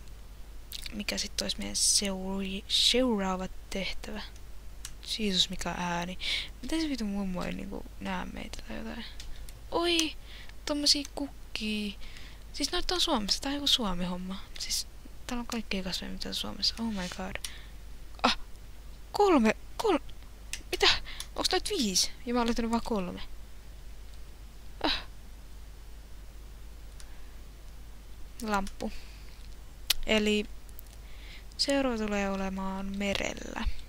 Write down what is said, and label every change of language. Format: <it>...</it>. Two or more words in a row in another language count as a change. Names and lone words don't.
<fi>Mikä sitten olisi meidän seuraava tehtävä. Jeesus, mikä ääni. Miten se vitu mummo ei niinku näe meitä tai jotain? Oi! Tommosia kukkia. Siis noita on Suomessa. Tää on joku Suomi-homma. Siis täällä on kaikkea kasveja, mitä on Suomessa.</fi> <en>Oh my god.</en> <fi>Kolme. Mitä? Onks noit 5? Ja mä oon löytänyt vaan 3. Lamppu. Eli seuraava tulee olemaan merellä.</fi>